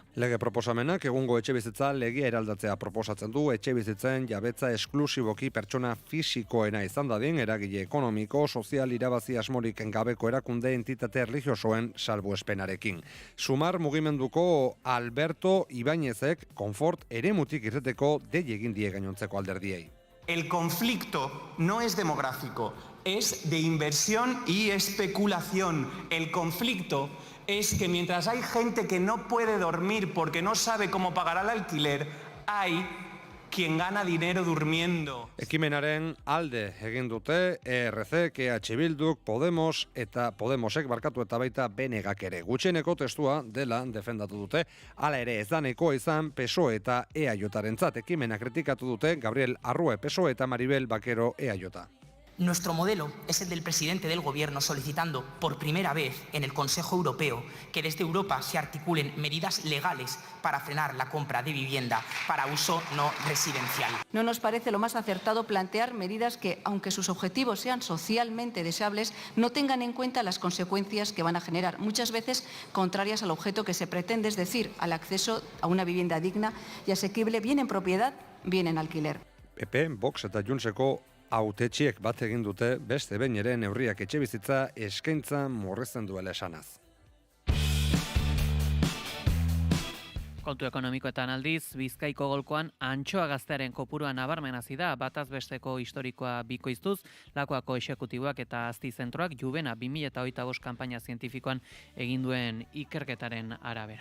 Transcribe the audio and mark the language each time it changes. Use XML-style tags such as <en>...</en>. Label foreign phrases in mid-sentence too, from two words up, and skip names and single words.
<eu>Lege proposamenak egungo etxe bizitza legia eraldatzea proposatzen du, etxe bizitzen jabetza esklusiboki pertsona fisikoena izan dadin, eragile ekonomiko, sozial irabazi asmorik gabeko erakunde entitate erlijiosoen salbuespenarekin. Sumar mugimenduko Alberto Ibañezek konfort eremutik irteteko dei die gainontzeko alderdiei.</eu> <es>El conflicto no es demográfico, es de inversión y especulación. El conflicto es que mientras hay gente que no puede dormir porque no sabe cómo pagar el alquiler, hay quien gana dinero durmiendo.</es> <eu>Ekimenaren alde egin dute ERC, EH Bilduk, Podemos eta Podemosek barkatu eta baita BNGak ere. Gutxieneko testua dela defendatu dute, hala ere ez daneko izan PSOE eta EAJarentzat. Ekimena kritikatu dute Gabriel Arrue PSOE eta Maribel Bakero EAJ.</eu> <es>Nuestro modelo es el del presidente del Gobierno solicitando por primera vez en el Consejo Europeo que desde Europa se articulen medidas legales para frenar la compra de vivienda para uso no residencial. No nos parece lo más acertado plantear medidas que, aunque sus objetivos sean socialmente deseables, no tengan en cuenta las consecuencias que van a generar, muchas veces contrarias al objeto que se pretende, es decir, al acceso a una vivienda digna y asequible, bien en propiedad, bien en alquiler.</es> <eu>PP, Vox eta Juntseko hautetxiek bat egin dute beste behin ere neurriak etxebizitza eskaintza murrizten duela esanaz. Kontu ekonomikoetan aldiz, Bizkaiko golkoan antxoa gaztearen kopurua nabarmen hasi da, bataz besteko historikoa bikoiztuz, Lakuako exekutiboak eta Azti zentroak Juvena 2025 kanpaina zientifikoan egin duen ikerketaren arabera.</eu>